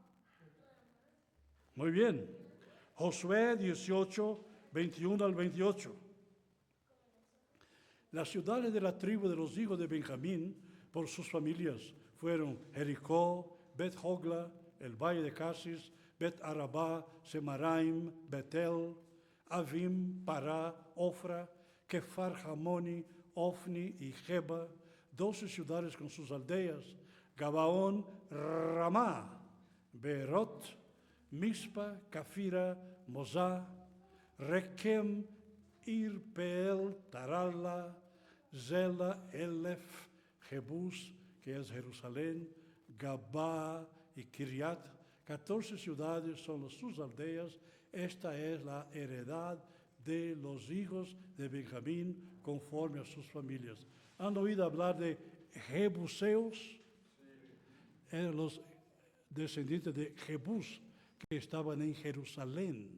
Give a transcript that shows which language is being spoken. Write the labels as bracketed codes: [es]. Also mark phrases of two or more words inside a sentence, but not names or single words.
[es] Muy bien. Josué 18, 21 al 28. Las ciudades de la tribu de los hijos de Benjamín, por sus familias, fueron Jericó, Bet-Hogla, el valle de Casis, Bet-Arabá, Semaraim, Betel, Avim, Pará, Ofra, Kefar Hamoni, Ofni y Geba, 12 ciudades con sus aldeas, Gabaón, Ramá, Beerot, Mispa, Cafira, Mozá, Requem, Irpeel, Tarala, Zela, Elef, Jebús, que es Jerusalén, Gabá y Kiriat, 14 ciudades son sus aldeas. Esta es la heredad de los hijos de Benjamín conforme a sus familias. ¿Han oído hablar de Jebuseos? Eran los descendientes de Jebús que estaban en Jerusalén.